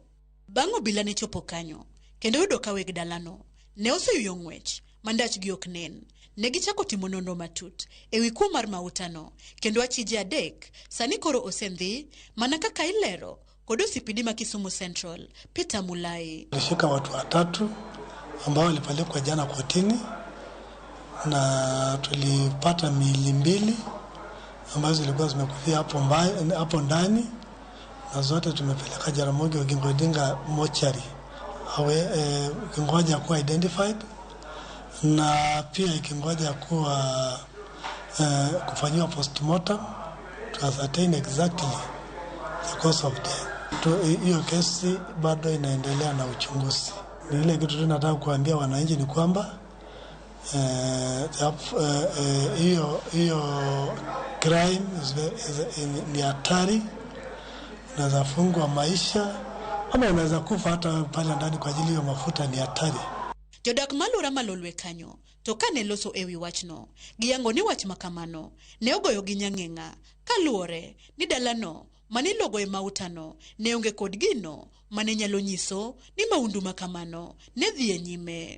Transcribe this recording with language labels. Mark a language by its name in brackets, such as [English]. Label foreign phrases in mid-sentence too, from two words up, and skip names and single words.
[Luo (Kenya and Tanzania)] Bang' obila ne chopo kanyo kendo yudo ka weg dalano ne oseyuyo ng'wech mandach gi ok nen. Ne gichako timo nonro matut ewi kuo mar mauta no kendo achije adek sani koro osendhi mana kaka ilero kod osipidi ma Kisumu Central Peter Mulai. [Swahili] Tulishika watu watatu ambao walipelekwa jana kotini na tulipata miili mbili ambazo zilikuwa zimekufia hapo ndani na zote tumepeleka Ramogi Ogingodinga mochari ikingoja kuwa identified na pia ikingoja kuwa kufanyiwa postmortem [English] to ascertain exactly the cause of death. [Swahili] Hiyo kesi bado inaendelea na uchunguzi. Ni ile kitu tunataka kuambia wananchi ni kwamba hiyo crime ni hatari, unaweza fungwa maisha ama unaweza kufa hata pale ndani kwa ajili ya mafuta. Ni hatari. [Luo (Kenya and Tanzania)] Jodak malura malolwe kanyo to kane loso ewi wachno giyango ni wach makamano ne ogoyo gi nyang'eng'a kaluore ni dalano mane logo e mauta no ne onge kod gino mane nyalo nyiso ni maundu makamano ne dhi e nyime.